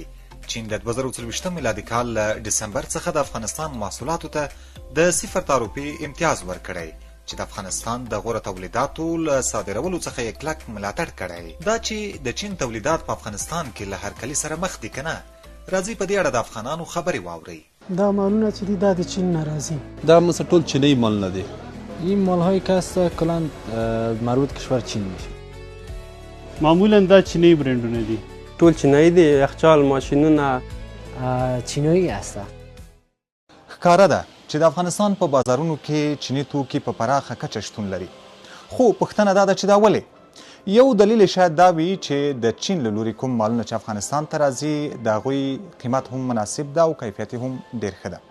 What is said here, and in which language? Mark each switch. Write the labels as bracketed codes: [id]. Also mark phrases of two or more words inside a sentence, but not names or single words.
[ps] چین د 2024 میلادي کال له ډسمبر څخه د افغانستان محصولاتو ته د 0 روپۍ امتیاز ورکړی چې د افغانستان د غوره تولیداتو له صادرولو څخه یې کلک ملاتړ کړی. دا چې د چین تولیدات په افغانستان کې له هرکلي سره مخ دي که نه، راځئ په دې اړه د افغانانو خبرې واورئ. دا مالونه چې دي دا د چین نه راځي. دا مثلا ټول چینی مالونه دي. [fa] این مال‌های که است کلاً مربوط کشور چین میشه. [ps] معمولا دا چینی برندونه دي. ټول چینایي دي. یخچال، ماشینونه چینایي هسته. ښکاره ده چې د افغانستان په بازارونو کې چینی توکي په پراخه کچه شتون لري. خو پوښتنه دا ده چې دا ولې؟ یو دلیل شاید دا وي چې د چین له لوري کوم مالونه چې افغانستان ته راځي د هغوی قیمت هم مناسب ده او کیفیت هم ډېر ښه ده.